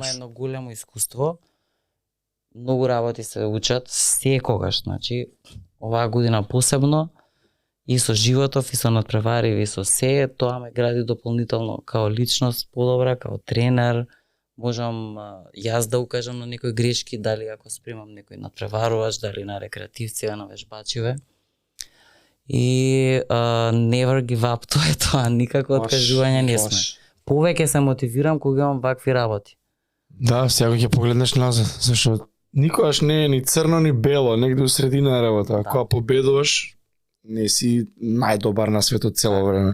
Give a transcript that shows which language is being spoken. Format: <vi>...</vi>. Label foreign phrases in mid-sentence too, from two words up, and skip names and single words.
<mk>Ама едно големо искуство. Многу работи се учат секогаш, значи оваа година посебно и со животов и со надпревари и со се, тоа ме гради дополнително као личност подобра, као тренер, можам јас да укажам на некои грешки, дали ако спремам некој надпреварувач, дали на рекреативци, на вежбачиве.</mk> <en>И never give up,</en> <mk>тоа е тоа, никако откажување не сме. Повеќе се мотивирам кога имам вакви работи. Да, сега ќе погледнеш назад, зашто никогаш не е ни црно ни бело, негде у средина на работа. Кога победуваш, не си најдобар на светот цело време.</mk>